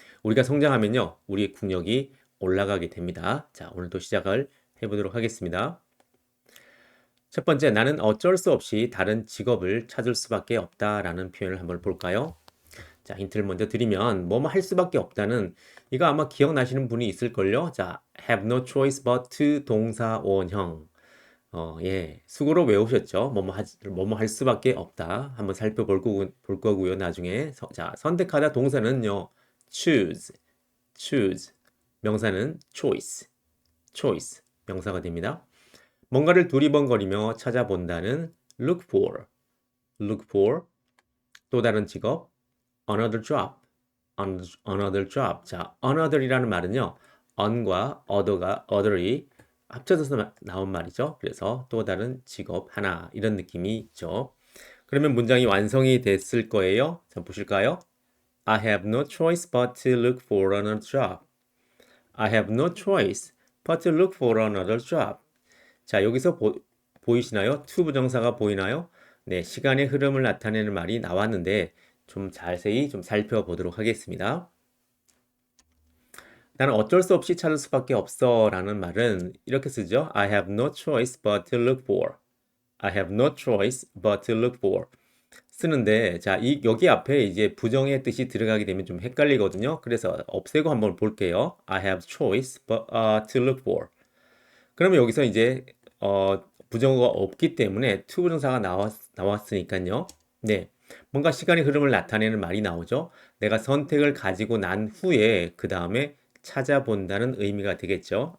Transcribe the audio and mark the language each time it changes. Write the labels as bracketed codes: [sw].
[ko] 우리가 성장하면요 우리의 국력이 올라가게 됩니다. 자, 오늘도 시작을 해보도록 하겠습니다. 첫 번째, 나는 어쩔 수 없이 다른 직업을 찾을 수밖에 없다라는 표현을 한번 볼까요? 자, 힌트를 먼저 드리면 뭐뭐 할 수밖에 없다는 이거 아마 기억나시는 분이 있을걸요? [en] 자, have no choice but to [ko] 동사 원형. 예. 수고로 외우셨죠? 뭐뭐 할 수밖에 없다. 한번 볼 거고요, 나중에. 자, 선택하다 동사는요. [en] choose, choose. [ko] 명사는 choice. 명사가 됩니다. 뭔가를 두리번거리며 찾아본다는 look for. 또 다른 직업, [en] another job. another job. [ko] 자, another이라는 말은요. on과 other이 합쳐져서 나온 말이죠. 그래서 또 다른 직업 하나 이런 느낌이 있죠. 그러면 문장이 완성이 됐을 거예요. 자, 보실까요? [en] I have no choice but to look for another job. I have no choice but to look for another job. [ko] 자, 여기서 보이시나요? to 부정사가 보이나요? 네, 시간의 흐름을 나타내는 말이 나왔는데 좀 자세히 좀 살펴보도록 하겠습니다. 나는 어쩔 수 없이 찾을 수밖에 없어 라는 말은 이렇게 쓰죠. [en] I have no choice but to look for. I have no choice but to look for. [ko] 쓰는데, 자, 여기 앞에 이제 부정의 뜻이 들어가게 되면 좀 헷갈리거든요. 그래서 없애고 한번 볼게요. [en] I have choice but, to look for. [ko] 그러면 여기서 이제, 부정어가 없기 때문에 to 부정사가 나왔으니까요. 네. 뭔가 시간의 흐름을 나타내는 말이 나오죠. 내가 선택을 가지고 난 후에 그 다음에 찾아본다는 의미가 되겠죠.